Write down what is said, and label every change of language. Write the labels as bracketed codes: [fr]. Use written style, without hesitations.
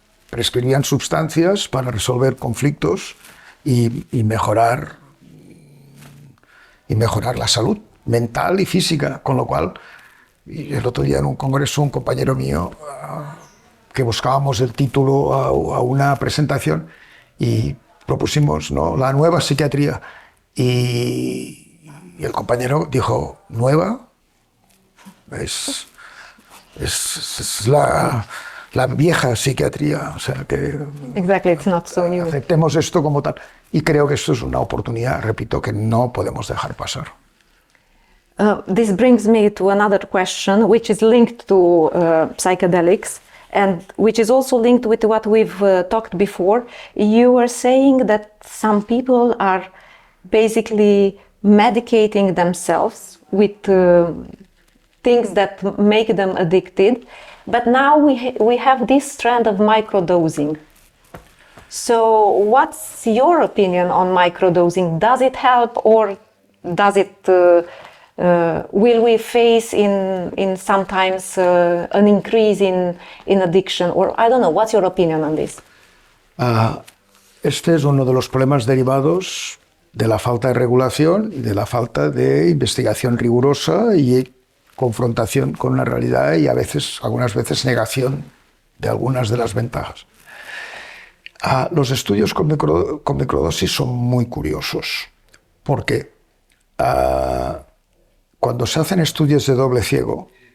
[es] Prescribían sustancias para resolver conflictos y mejorar la salud mental y física, con lo cual, el otro día en un congreso, un compañero mío, que buscábamos el título a una presentación y propusimos, ¿no?, la nueva psiquiatría, y el compañero dijo, ¿nueva? Es la vieja psiquiatría, o sea que [en] Exactly, it's not so new. [es] aceptemos esto como tal. Y creo que esto es una oportunidad, repito, que no podemos dejar pasar. [en] This brings me to another question, which is linked to psychedelics and which is also linked with what we've talked before. You were saying that some people are basically medicating themselves with things that make them addicted, but now we have this trend of microdosing. So what's your opinion on microdosing? Does it help, or does it will we face in sometimes an increase in addiction? Or I don't know, what's your opinion on this? [es] Este es uno de los problemas derivados de la falta de regulación y de la falta de investigación rigurosa y confrontación con la realidad y algunas veces negación de algunas de las ventajas. Los estudios con microdosis son muy curiosos porque cuando se hacen estudios de doble ciego,